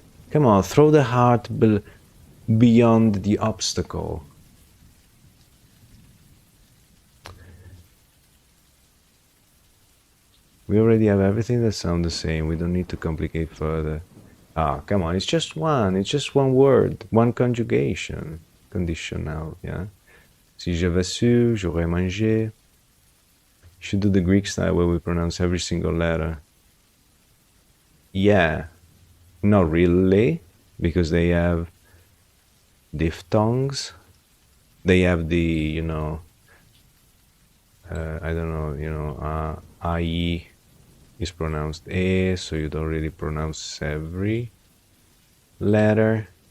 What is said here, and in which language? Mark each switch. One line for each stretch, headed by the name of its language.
English: Come on, throw the heart beyond the obstacle. We already have everything that sounds the same. We don't need to complicate further. Ah, come on, it's just one. It's just one word, one conjugation. Conditional, yeah?
French: Si j'avais su, j'aurais mangé.
English: Should do the Greek style where we pronounce every single letter. Yeah. Not really, because they have diphthongs. They have the, you know, I don't know, you know, I is pronounced E, so you don't really pronounce every letter.